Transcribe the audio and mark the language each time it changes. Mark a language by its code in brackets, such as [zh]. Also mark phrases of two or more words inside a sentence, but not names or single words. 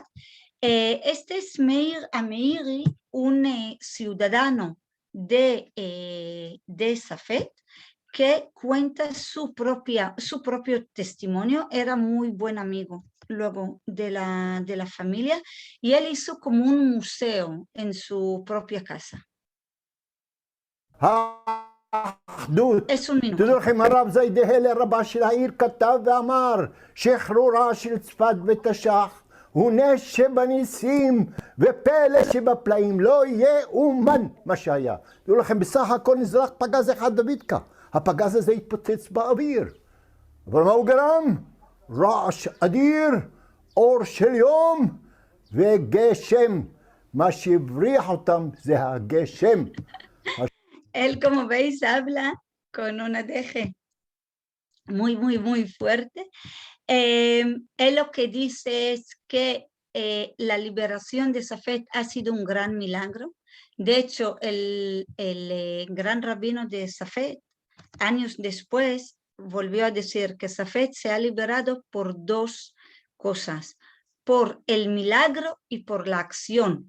[es] Este es Meir Ameiri, un ciudadano de Safed, que cuenta su propio testimonio. Era muy buen amigo luego de la familia y él hizo como un museo en su propia casa. Es un minuto. [he] תדעו לכם, הרב זיידהל, רבה של העיר, כתב ואמר שחרורה של צפת ותש"ח הוא נס שבניסים ופלא שבפלאים, לא יאומן מה שהיה. תדעו לכם, בסך הכל נזרק פגז אחד דוידקה, הפגז הזה התפוצץ באוויר, אבל מה הוא גרם? רעש אדיר, אור של יום וגשם. מה שהבריח אותם זה הגשם. [es] Él, como veis, habla con una deje muy, muy, muy fuerte. Él lo que dice es que la liberación de Safed ha sido un gran milagro. De hecho, el gran rabino de Safed, años después volvió a decir que Safed se ha liberado por dos cosas, por el milagro y por la acción.